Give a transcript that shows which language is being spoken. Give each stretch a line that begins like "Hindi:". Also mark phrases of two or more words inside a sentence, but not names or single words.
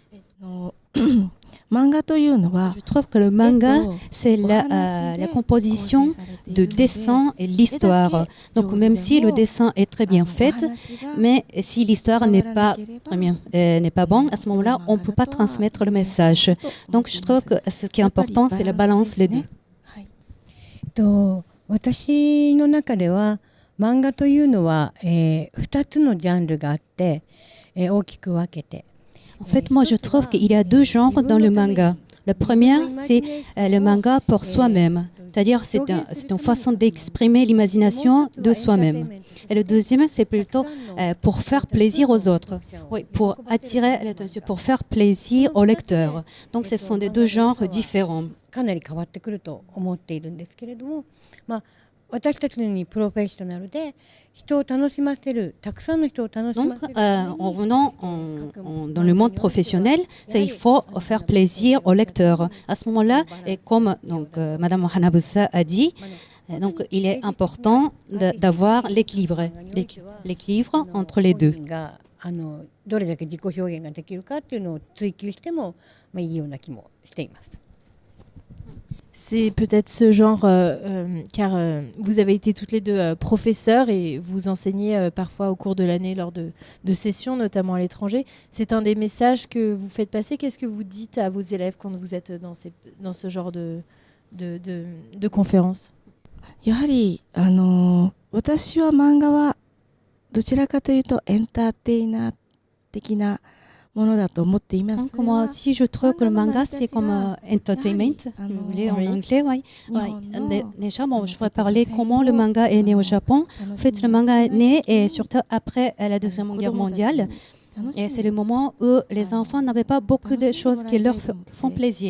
French: Je trouve que le manga, c'est la composition de dessin et l'histoire. Donc même si le dessin est très bien fait, mais si l'histoire n'est pas bonne, à ce moment-là, on ne peut pas transmettre le message. Donc je trouve que ce qui est important, c'est la balance les deux.
Japanese: 私の中では漫画というのは、2つのジャンルがあって、大きく分けて
French: En fait, moi, je trouve qu'il y a deux genres dans le manga. Le premier, c'est le manga pour soi-même, c'est-à-dire c'est une façon d'exprimer l'imagination de soi-même. Et le deuxième, c'est plutôt pour faire plaisir aux autres, oui, pour attirer l'attention, pour faire plaisir aux lecteurs. Donc, ce sont des deux genres différents.
Japanese: かなり変わってくると思っているんですけれども、私たちのようにプロフェッショナルで人を楽しませる、たくさんの人を楽しませる。
French: Donc, en venant dans le monde professionnel, il faut faire plaisir aux lecteurs. À ce moment-là, et comme Madame Hanabusa a dit, Donc, il est important d'avoir l'équilibre entre les deux.
Japanese: どれだけ自己表現ができるかっていうのを追求してもいいような気もしています。
French: C'est peut-être ce genre, car vous avez été toutes les deux professeurs et vous enseignez parfois au cours de l'année lors de sessions, notamment à l'étranger. C'est un des messages que vous faites passer. Qu'est-ce que vous dites à vos élèves quand vous êtes dans ce genre de conférences?
Japanese: やはり私は漫画はどちらかというとエンターテイナー的なものだと思っています。
French: Donc, moi aussi, je trouve que le manga, c'est comme entertainment, si vous voulez, en anglais. Ouais. Déjà, bon, je pourrais parler comment le manga est né au Japon. En fait, le manga est né et surtout après la Deuxième Guerre mondiale. Et c'est le moment où les enfants n'avaient pas beaucoup de choses qui leur font plaisir.